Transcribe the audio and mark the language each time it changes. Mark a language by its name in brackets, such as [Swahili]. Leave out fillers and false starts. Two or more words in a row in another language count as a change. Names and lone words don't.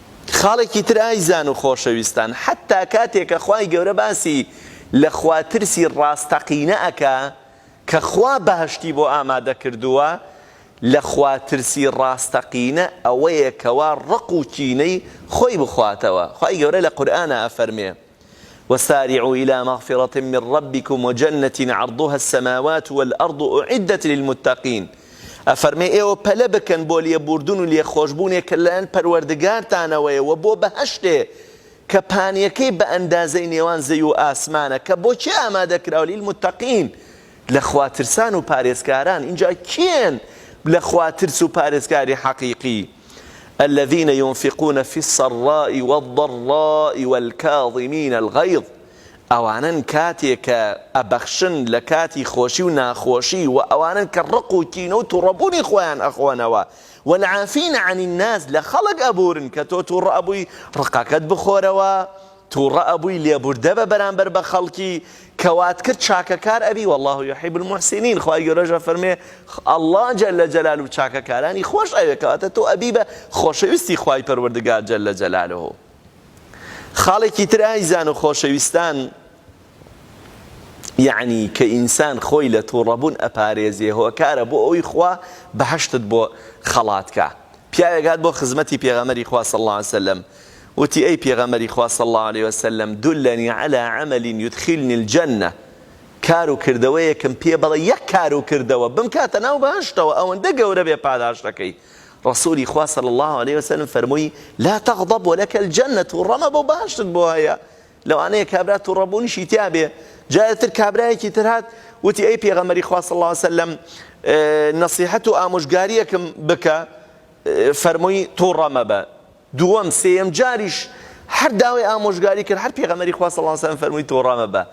[Central Kurdish] خاڵێکی تر ئایزان و خۆشەویستان حتا کاتێک کە خوای گەورە باسی لە خواترسی ڕاستەقینە ئەکا کە خوا بەهشتی بۆ ئامادە کردووە لە خواترسی ڕاستەقینە ئەوەیە کەوا ڕق و کینەی خۆی بخواتەوە. خوای گەورە لە قورئانە ئەفەرمێ [Arabic] وسارعوا إلى مغفرة من ربكم وجنة عرضها السماوات والأرض أعدت للمتقين. [Central Kurdish] ئەفەرمێ ئێوە پەلە بکەن بۆ لێبوردن و لێخۆشبوونێک کە لەلایەن پەروەردگارتانەوەیە و بۆ بەهەشتێ کە پانیەکەی بە ئەندازەی نێوان زەوی و ئاسمانە کە بۆچی ئامادەکراوە للمتقین لە خواترسان و پارێزکاران. اینجا کێن لە خواترس و پارێزکاری حەقیقی؟ [Arabic] الذين ينفقون في السراء والضراء والكاظمين الغيظ. [Central Kurdish] ئەوانن کاتێک کە ئەبەخشن لە کاتی خۆشی و ناخۆشی و ئەوانن کە ڕق و کینە و تووڕەبوونی خۆیان ئەخۆنەوە [Arabic] والعافين عن الناس [Central Kurdish] لە خەڵک ئەبورن کە تۆ تووڕە ئەبووی ڕقەکەت بخۆرەوە تووڕە ئەبووی لێبوردە بە بەرامبەر بە خەڵکی کەوات کرد چاکەکار ئەبی [Arabic] والله يحب المحسنين. [Central Kurdish] خوای گەورە فەرمێ [Arabic] الله جل جلاله [Central Kurdish] چاکەکارانی خۆش ئەوێ کەواتە تۆ ئەبی بە خۆشەویستی خوای پەروەردگار [Arabic] جل جلاله. [Central Kurdish] خاڵێکی تر ئایزان و خۆشەویستان یعنی کە ئینسان خۆی لە تووڕەبوون ئەپارێزێ هۆکارە بۆ ئەوی خوا بەهەشتت بۆ خەڵاتکە. پیاوێک هات بۆ خزمەتی پێغەمبەری خوا [Arabic] صلی الله علیه وسلم [Central Kurdish] وتی ئەی پێغەمبەری خوا [Arabic] صلی الله علیه وسلم دلنی على عمل يدخلني الجنة. [Central Kurdish] کار و کردەوەیەکم پێ بڵێ یەک کار و کردەوە بمکاتە ناو بەهەشتەوە ئەوەندە گەورە بێ پاداشتەکەی. رسولی خوا [Arabic] صلی الله علیه وسلم [Central Kurdish] فەرمووی [Arabic] لا تغضب ولك الجنة [Central Kurdish] تووڕەمە بۆ بەهەشتت بۆ هەیە. لەوانەیە کابرا تووڕەبوونیشی تیا بێ. جارتر کابرایەکی تر هات وتی ئەی پێغەمبەری خوا [Arabic] صلی الله علیه وسلم [Central Kurdish] نەسیحەت و ئامۆژگاریەکم بکە فەرمووی تووڕەمە بە. دووەم سێیەم جاریش هەر داوای ئامۆژگاری کرد هەر پێغەمبەری خوا [Arabic] صلی الله علیه وسلم [Central Kurdish] فەرمووی تووڕەمە بە.